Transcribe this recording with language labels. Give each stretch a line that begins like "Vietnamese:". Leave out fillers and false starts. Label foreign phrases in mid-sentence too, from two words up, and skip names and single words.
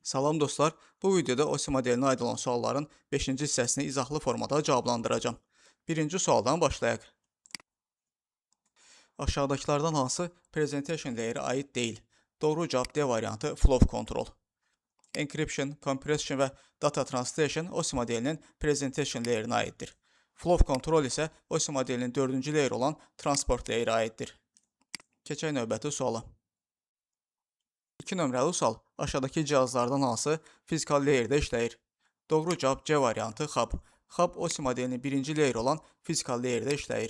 Azerbaijani: Salam dostlar, bu videoda OSI modelinə aid olan sualların 5-ci hissəsini izahlı formada cavablandıracağım. Birinci sualdan başlayaq. Aşağıdakılardan hansı
English: presentation layer'ə
Azerbaijani: aid deyil? Doğru cavab D variantı
English: flow control. Encryption, compression
Azerbaijani: və
English: data translation
Azerbaijani: OSI modelinin
English: presentation layer'ına
Azerbaijani: aiddir.
English: Flow control
Azerbaijani: isə OSI modelinin 4-cü layer olan
English: transport layer'ə
Azerbaijani: aiddir. Keçək növbəti suala. 2 nömrəli sual. Aşağıdakı cihazlardan hansı fizikal layer'də işləyir? Doğru cavab C variantı hub. Hub OSI modelinin 1-ci layer olan fizikal layer'də işləyir.